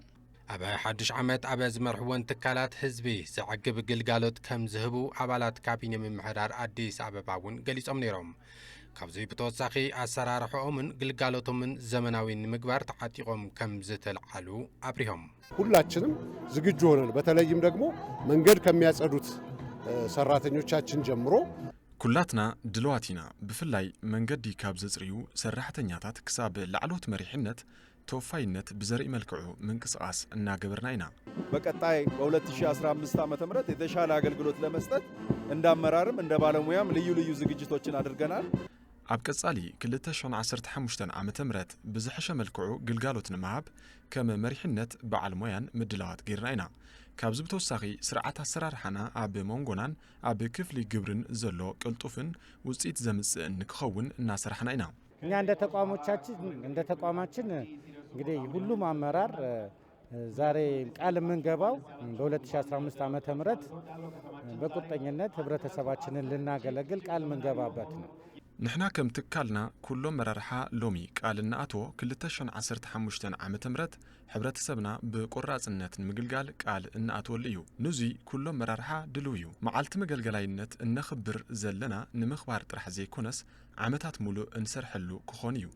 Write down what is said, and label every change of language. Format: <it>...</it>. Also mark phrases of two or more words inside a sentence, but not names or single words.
<ti>ኣብ ሓድሽ ዓመት ኣብ ዝመርሕዎን ትካላት ህዝቢ ዝዕግብ ግልጋሎት ከም ዝህቡ ኣባላት ካቢነ ምምሕዳር ኣዲስ ኣበባ እውን ገሊጾም ነይሮም ካብዚ ብተወሳኺ ኣሰራርሖኦምን ግልጋሎቶምን ዘመናዊ ንምግባር ተዓጢቖም ከም ዝተልዓሉ አብሪሆም</ti> <am>ሁላችንም ዝግጁ ሆነን በተለይም ደግሞ መንገድ ከሚያጸዱት ሰራተኞቻችን ጀምሮ</am> <ti>ኩላትና ድልዋቲና ብፍላይ መንገዲ ካብ ዘጽርዩ ሰራሕተኛታት ክሳብ ላዕሎት መሪሕነት ተወፋይነት ብዘርኢ መልክዑ ምንቅስቃስ እናገበርና ኢና።</ti> <am>በቀጣይ በ2015 ዓ.ም የተሻለ አገልግሎት ለመስጠት እንዳመራርም እንደ ባለሙያም ልዩ ልዩ ዝግጅቶችን አድርገናል።</am> <ti>ኣብ ቀጻሊ 2015 ዓመተ ምህረት ብዝሕሸ መልክዑ ግልጋሎት ንምሃብ ከም መሪሕነት በዓል ሞያን ምድላዋት ጌርና ኢና። ካብዚ ብተወሳኺ ስርዓት ኣሰራርሓና ኣብ መንጎናን ኣብ ክፍሊ ግብርን ዘሎ ቅልጡፍን ውጽኢት ዘምጽእን ንክኸውን እናሰርሕና ኢና።</ti> <am>እኛ እንደ ተቋማችን እንግዲህ ሁሉም አመራር ዛሬ ቃል የምንገባው በ2015 ዓመተ ምህረት በቁርጠኝነት ህብረተሰባችንን ልናገለግል ቃል የምንገባበት ነው።</am> <ti>ንሕና ከም ትካልና ኩሎም መራርሓ ሎሚ ቃል እናኣቶ 2015 ዓመተ ምህረት ሕብረተሰብና ብቆራጽነት ንምግልጋል ቃል እናኣትወሉ እዩ። ንዙይ ኩሎም መራርሓ ድልው እዩ። መዓልቲ መገልገላይነት እነኽብር ዘለና ንምኽባር ጥራሕ ዘይኮነስ ዓመታት ሙሉእ እንሰርሐሉ ክኾን እዩ።</ti>